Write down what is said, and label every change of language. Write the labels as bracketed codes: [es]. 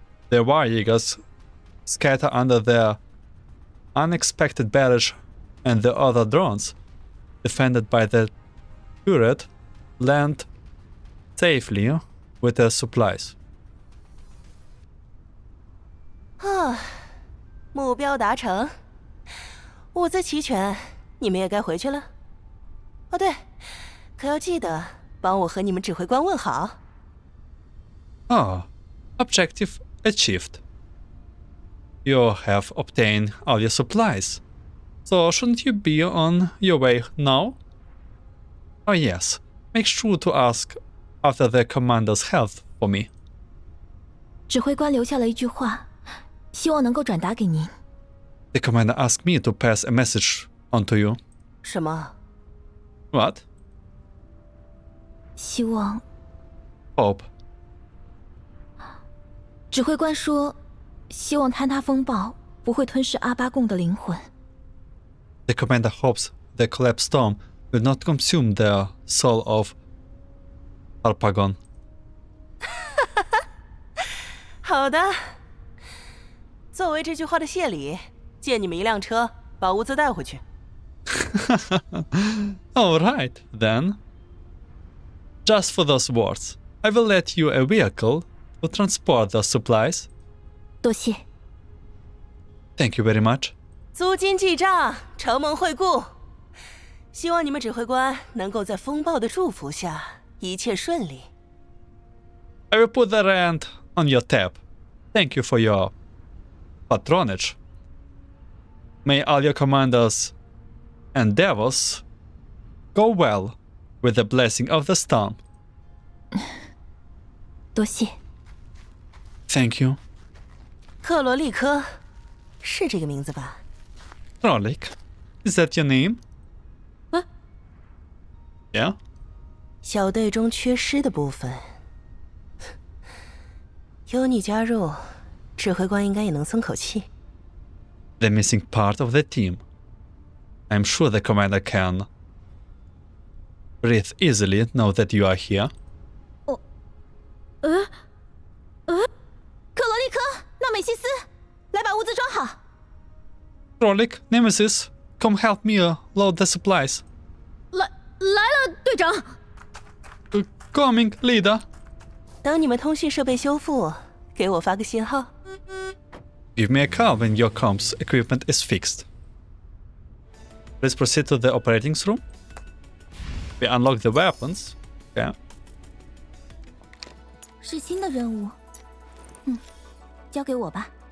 [en] The Varjagers scatter under their unexpected barrage, and the other drones, defended by the turret, land safely with their supplies. [zh] 目标达成，物资齐全，你们也该回去了。哦对，可要记得帮我和你们指挥官问好。 [en] Objective achieved. You have obtained all your supplies, so shouldn't you be on your way now? Oh yes, make sure to ask after the commander's health for me. [zh] 指挥官留下了一句话，希望能够转达给您。 [en] The commander asked me to pass a message on to you. [zh] 什么？ [en] What? [zh] 希望 [en] Hope. [zh] 指挥官说，希望坍塌风暴不会吞噬阿巴贡的灵魂。 [en] The commander hopes the collapsed storm will not consume the soul of Harpagon. [zh] 好的，作为这句话的谢礼，借你们一辆车，把物资带回去。 [en] All right, then. Just for those words, I will let you a vehicle to transport the supplies. [zh] 多谢。 [en] Thank you very much. [zh] 租金记账，承蒙惠顾。希望你们指挥官能够在风暴的祝福下一切顺利。 [en] I will put the rent on your tab. Thank you for your patronage. May all your commanders' endeavors go well with the blessing of the storm. [zh] 多谢。 [en] Thank you. [zh] 克罗利科，是这个名字吧？ [en] Rolik, is that your name? Yeah? [zh] 小队中缺失的部分，有你加入，指挥官应该也能松口气。 [en] The missing part of the team. I'm sure the commander can breathe easily now that you are here. [zh] 克罗利科，纳美西斯，来把物资装好。 [en] Rolik, Nemesis, come help me load the supplies. [zh] 来了，队长。 [en] Coming, leader. [zh] 等你们通讯设备修复，给我发个信号。 [en] Give me a call when your comms equipment is fixed. Let's proceed to the operating room. We unlock the weapons. Okay. [zh] 是新的任务。交给我吧。